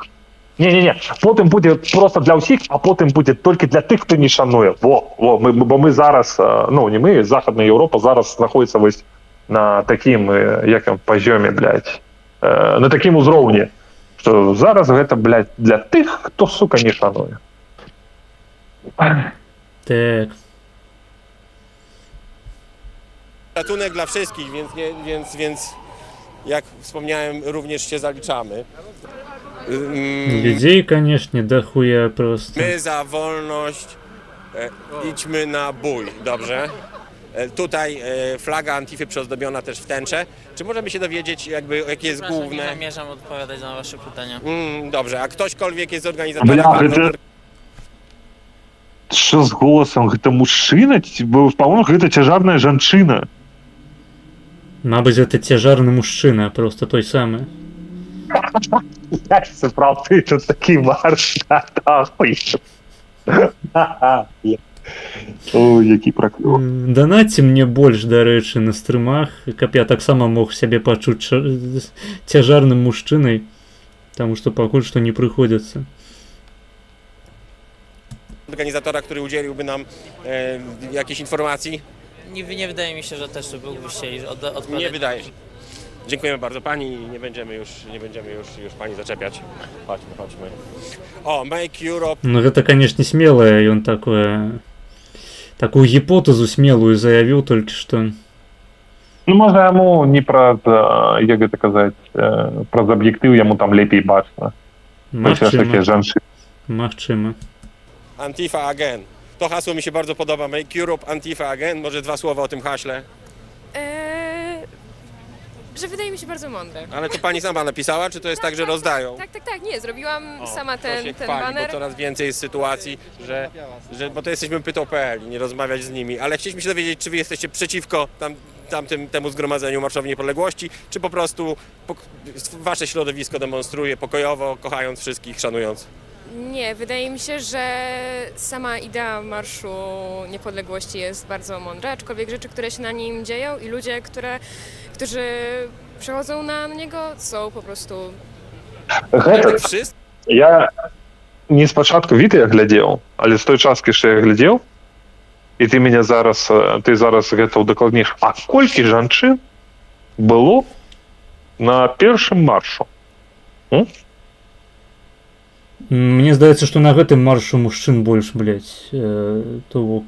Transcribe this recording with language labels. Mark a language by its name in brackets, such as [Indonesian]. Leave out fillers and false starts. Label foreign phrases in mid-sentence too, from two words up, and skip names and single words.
[Belarusian] Не, потым будзе просто для ўсіх, а потым будзе толькі для тых, хто не шануе. Бо мы зараз, ну не мы, Захадная Еўропа зараз знаходіцца вось на такім, якім пазёме, блядь, на такім узроўні, што зараз гэта, блядь, для тых, хто, сука, не шануе. [Polish] Tak. Ratunek dla wszystkich, więc jak wspomniałem, również się zaliczamy. [Russian] Людей, конечно, дохуя просто. [Polish] My za wolność, idźmy na bój, dobrze? Tutaj flaga Antify przyozdobiona też w tęczę. Czy możemy się dowiedzieć, jakby, jakie jest główne? Nie zamierzam odpowiadać na wasze pytania. Dobrze, a ktośkolwiek jest organizatorem... [Ukrainian] Що з голосом? [Belarusian] Гэта мужчына? По-моему, гэта цяжарная жанчына. Мабыць, гэта цяжарны мужчына, просто той самы. [Ukrainian] Це правда, ти тут такий марш. [Belarusian] Ой, які праклёп. Данаце мне больш, дарэчы, на стрымах, каб я таксама мог сябе пачуць цяжарным мужчынай, таму што пакуль што не прыходзіцца. [Polish] Organizatora, który udzieliłby nam jakiejś informacji? Nie wydaje mi się, że też byłby chcieli odpowiadać. Nie wydaje się. Dziękujemy bardzo pani i nie będziemy już pani zaczepiać. Chodźmy. O, [English] Make Europe. [Belarusian] Ну гэта, канешне, смелае, ён такую гіпотэзу смелую заявіў толькі што. Ну, можа, яму не праз, як гэта казаць, праз аб'ектыў яму там лепей бачна. Магчыма. [English] Antifa Again. [Polish] To hasło mi się bardzo podoba. [English] Make Europe Antifa Again. [Polish] Może 2 słowa o tym haśle? Że wydaje mi się bardzo mądre. Ale to pani sama napisała, czy to jest tak, że rozdają? Tak, nie, zrobiłam sama ten chwali, baner. bo coraz więcej jest sytuacji, że bo to jesteśmy pytał.pl i nie rozmawiać z nimi, ale chcieliśmy się dowiedzieć, czy wy jesteście przeciwko temu zgromadzeniu Marszowi Niepodległości, czy po prostu wasze środowisko demonstruje pokojowo, kochając wszystkich, szanując? Nie, wydaje mi się, że sama idea Marszu Niepodległości jest bardzo mądra, aczkolwiek rzeczy, które się na nim dzieją i ludzie, którzy przechodzą na niego, są po prostu... [Belarusian] Я не спачатку відэа глядзеў, але з той часткі, што я глядзеў, і ты зараз гэта ўдакладніш, а колькі жанчын было на першым маршу? Мне здаецца, што на гэтым маршу мужчын больш, блядь, то бок.